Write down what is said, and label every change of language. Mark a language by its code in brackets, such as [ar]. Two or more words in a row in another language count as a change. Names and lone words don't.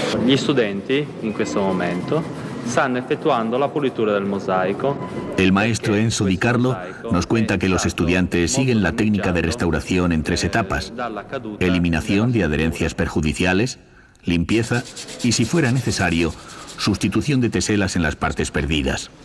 [it] Gli studenti, in questo momento, stanno effettuando la pulitura del mosaico. [es] El maestro Enzo Di Carlo nos cuenta que los estudiantes siguen la técnica de restauración en 3 etapas: eliminación de adherencias perjudiciales, limpieza y, si fuera necesario, sustitución de teselas en las partes perdidas.